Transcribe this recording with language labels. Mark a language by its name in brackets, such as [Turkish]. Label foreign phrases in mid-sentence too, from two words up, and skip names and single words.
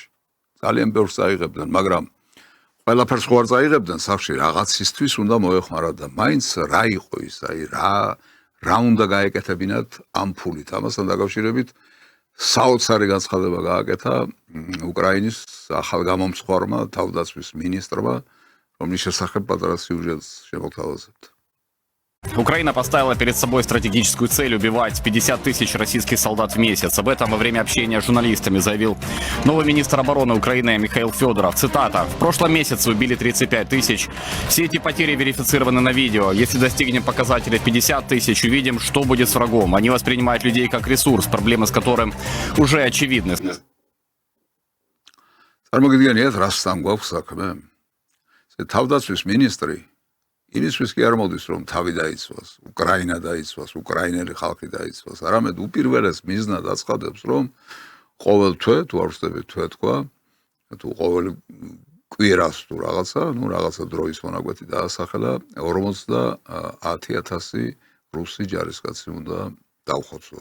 [Georgian] ძალიან ბევრს აიღებდნენ, მაგრამ ყველაფერს ხო არ წაიღებდნენ სახლში, რაღაცისთვის უნდა მოეხმარა და მაინც რა იყო ის, აი რა უნდა გაეკეთებინათ ამ ფულით. ამასთან დაკავშირებით საოცარი განცხადება გააკეთა უკრაინის ახალგამომსხვრმა თავდაცვის მინისტრმა, რომლის შესახებ პატარა სიუჟეტს შემოგთავაზებთ. [Russian] Украина поставила перед собой стратегическую цель убивать 50 тысяч российских солдат в месяц. Об этом во время общения с журналистами заявил новый министр обороны Украины Михаил Федоров. Цитата. «В прошлом месяце убили 35 тысяч. Все эти потери верифицированы на видео. Если достигнем показателя 50 тысяч, увидим, что будет с врагом. Они воспринимают людей как ресурс, проблемы с которым уже очевидны». [Georgian] წარმოგიდგენიათ, რასთან გვაქვს საქმე? თავდაცვის მინისტრი იმისთვის კი არ მოდის, რომ თავი დაიცვას, უკრაინა დაიცვას, უკრაინელი ხალხი დაიცვას, არამედ უპირველეს მიზნად აცხადებს, რომ ყოველ თვე, თუ არ ვხსნებით თვე თქვა, თუ ყოველ კვირას თუ რაღაცა დროის მონაკვეთი დაასახელა 50,000 რუსი ჯარისკაცი უნდა დავხოცო.